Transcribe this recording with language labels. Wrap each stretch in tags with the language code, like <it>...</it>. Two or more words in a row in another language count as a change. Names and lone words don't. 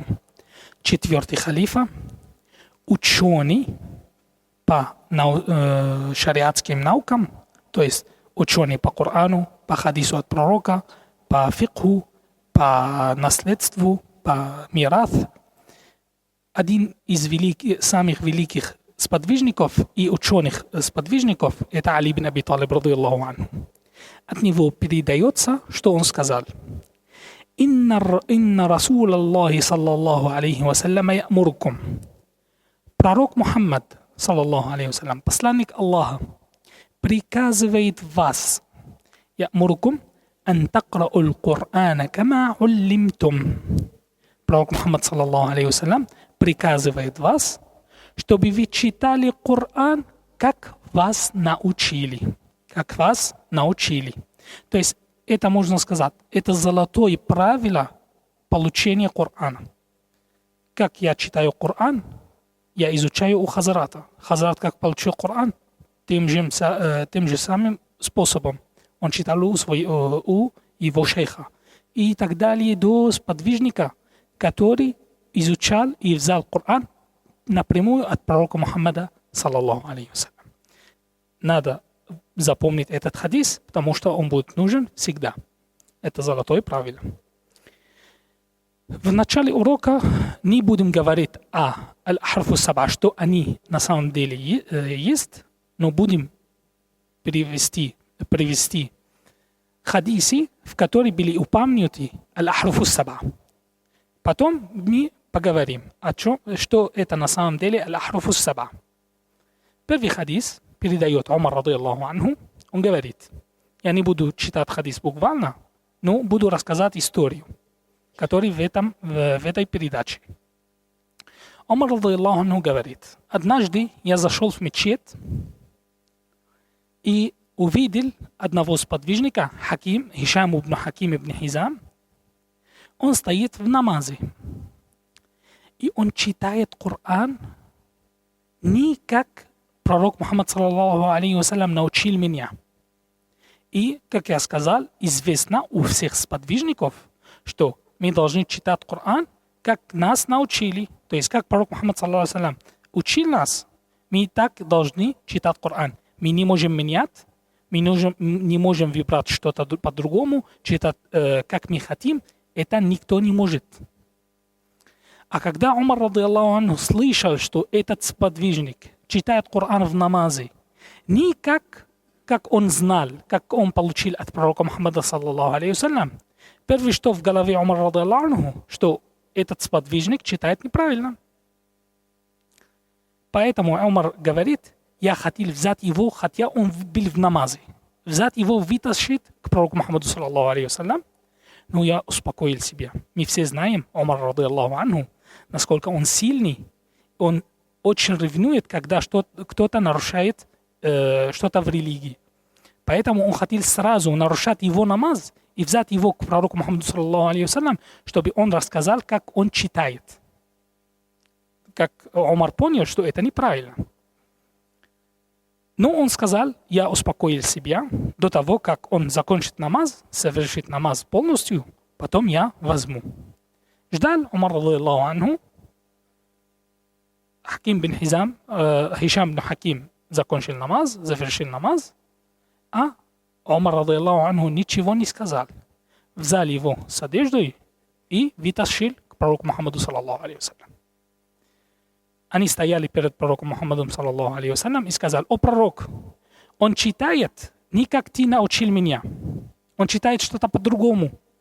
<ru>4-й халифа, ученый по шариатским наукам, то есть ученый по Корану, по хадису от пророка, по фикху, по наследству, по мират. Один из самых великих сподвижников и ученых сподвижников – это Али бин Аби Талиб</ru> <ar>رضي الله عنه.</ar> <ru>От него передается, что он сказал:</ru> <ar>«إن رسول الله صلى الله عليه وسلم يأمركم».</ar> <ru>Пророк Мухаммад,</ru> <ar>صلى الله عليه وسلم,</ar> <ru>посланник Аллаха, приказывает вас,</ru> <ar>يأمركم أن تقرؤوا القرآن كما علمتم.</ar> <ru>Пророк Мухаммад,</ru> <ar>صلى الله عليه وسلم,</ar> <ru>приказывает вас, чтобы вы читали Коран, как вас научили. Как вас научили. То есть, это можно сказать, это золотое правило получения Корана. Как я читаю Коран, я изучаю у Хазрата. Хазрат как получил Коран? Тем же самым способом. Он читал у его шейха. И так далее до сподвижника, который изучал и взял Коран напрямую от пророка Мухаммада,</ru> <ar>صلى الله عليه وسلم.</ar> <ru>Надо запомнить этот хадис, потому что он будет нужен всегда. Это золотое правило. В начале урока не будем говорить о</ru> <ar>الأحرف السبعة,</ar> <ru>что они на самом деле есть, но будем привести хадисы, в которые были упомянуты</ru> <ar>الأحرف السبعة.</ar> <ru>Потом мы поговорим о чем, что это на самом деле</ru> <ar>الأحرف السبعة.</ar> <ru>Первый хадис передает Умар</ru> <ar>رضي الله عنه.</ar> <ru>Он говорит: я не буду читать хадис буквально, но буду рассказать историю, которая в этой передаче. Умар</ru> <ar>رضي الله عنه</ar> <ru>говорит: однажды я зашел в мечеть и увидел одного сподвижника, Хишам ибн Хаким ибн Хизам. Он стоит в намазе. И он читает Коран не как пророк Мухаммад</ru> <ar>صلى الله عليه وسلم</ar> <ru>научил меня. И, как я сказал, известно у всех сподвижников, что мы должны читать Коран, как нас научили. То есть, как пророк Мухаммад</ru> <ar>صلى الله عليه وسلم</ar> <ru>учил нас, мы так должны читать Коран. Мы не можем менять, мы не можем выбрать что-то по-другому, читать как мы хотим. Это никто не может. А когда Умар</ru> <ar>رضي الله عنه</ar> <ru>слышал, что этот сподвижник читает Коран в намазе, не как он знал, как он получил от пророка Мухаммада,</ru> <ar>صلى الله عليه وسلم,</ar> <ru>первое, что в голове Умара</ru> <ar>رضي الله عنه,</ar> <ru>что этот сподвижник читает неправильно. Поэтому Умар говорит: я хотел взять его, хотя он был в намазе, взять его, вытащить к пророку Мухаммаду,</ru> <ar>صلى الله عليه وسلم.</ar> <ru>Но я успокоил себя. Мы все знаем Умар</ru> <ar>رضي الله عنه,</ar> <ru>насколько он сильный он очень ревнует, когда кто-то нарушает что-то в религии. Поэтому он хотел сразу нарушать его намаз и взять его к пророку Мухаммаду</ru> <ar>صلى الله عليه وسلم,</ar> <ru>чтобы он рассказал, как он читает. Как Умар понял, что это неправильно. Но он сказал, я успокоил себя до того, как он закончит намаз, совершит намаз полностью, потом я возьму. Ждал Умар,</ru> <ar>رضي الله عنه,</ar> <ru>Хаким бин Хизам, Хишам бин Хаким закончил намаз, завершил намаз, а Умар,</ru> <ar>رضي الله عنه,</ar> <ru>ничего не сказал. Взял его с одеждой и вытащил к пророку Мухаммаду</ru> <ar>صلى الله عليه وسلم.</ar> <ru>Они стояли перед пророком Мухаммадом</ru> <ar>صلى الله عليه وسلم</ar> <ru>и сказали: о пророк, он читает не как ты научил меня, он читает что-то по-другому.</ru>